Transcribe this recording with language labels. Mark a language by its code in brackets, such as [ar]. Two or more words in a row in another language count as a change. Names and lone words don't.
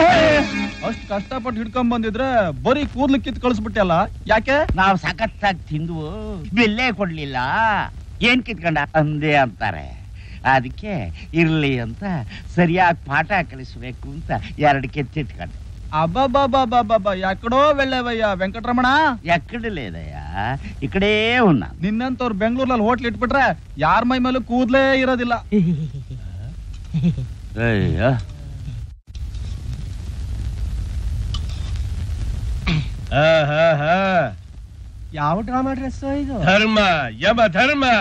[kn] ಅಷ್ಟು ಕಷ್ಟಪಟ್ಟು ಹಿಡ್ಕೊಂಡ್ ಬಂದಿದ್ರೆ ಬರೀ ಕೂದ್ಲು ಕಿತ್ ಕಳಿಸ್ಬಿಟ್ಟಲ್ಲ, ಯಾಕೆ? ನಾವು ಸಖತ್ತಾಗಿ ತಿಂದು ಬೆಲ್ಲೆ ಕೊಡ್ಲಿಲ್ಲ, ಏನ್ ಕಿತ್ಕೊಂಡ ಅಂದೇ ಅಂತಾರೆ. ಅದಕ್ಕೆ ಇರ್ಲಿ ಅಂತ ಸರಿಯಾಗಿ ಪಾಠ ಕಲಿಸ್ಬೇಕು ಅಂತ 2 ಕೆತ್ತಿಟ್ಕೊಂಡೆ. [te] అబ్బాబాబాబాబా ఎక్కడో వెళ్ళావయ్యా వెంకటరమణ. ఎక్కడ లేదయ్యా, ఇక్కడే ఉన్నా. [kn] నిన్నంతವ್ರು ಬೆಂಗಳೂರಲ್ಲಿ ಹೋಟ್ಲ್ ಇಟ್ಬಿಟ್ರೆ ಯಾರ ಮೈ ಮೇಲೂ ಕೂದಲೇ ಇರೋದಿಲ್ಲ. ಅಯ್ಯೋ ಯಾವ ಡ್ರಾಮಾ ಡ್ರೆಸ್ ಇದು? ಧರ್ಮ ಯಮ ಧರ್ಮ.